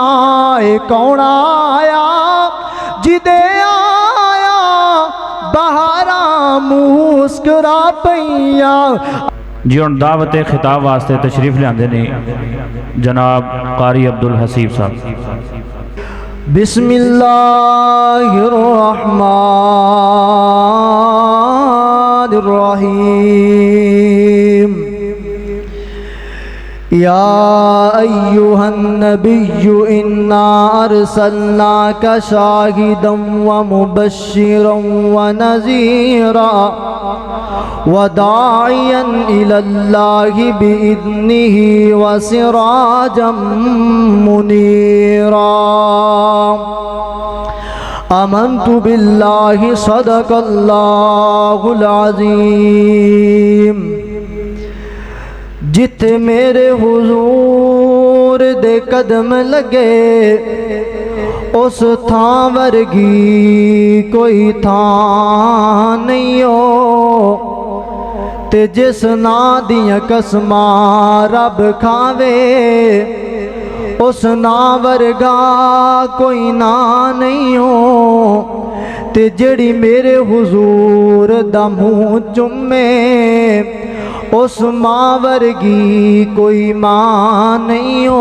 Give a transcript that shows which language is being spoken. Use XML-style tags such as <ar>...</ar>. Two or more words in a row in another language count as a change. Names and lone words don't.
<pa>یہ کون آیا جدے آیا بہاراں مسکرا پیا. جی ہن دعوت خطاب واسطے تشریف لیاندے نیں جناب قاری عبد الحسیب صاحب.</pa> <ar>बिस्मिल्लाहिर्रहमानिर्रहीम। يا أيها النبي إنا أرسلناك شاهدا ومبشرا ونذيرا وداعيا إلى الله بإذنه وسراجا منيرا. آمنت بالله صدق الله العظيم.</ar> <pa>جتھے میرے حضور دے قدم لگے اس تھاں ورگی کوئی تھاں نہیں ہو, تے جس نا دیاں قسماں رب کھاوے اس نا ورگا کوئی نا نہیں ہو، تے جیہڑی میرے حضور دا منہ چمے اس ماں ورگی کوئی ماں نہیں ہو.</pa>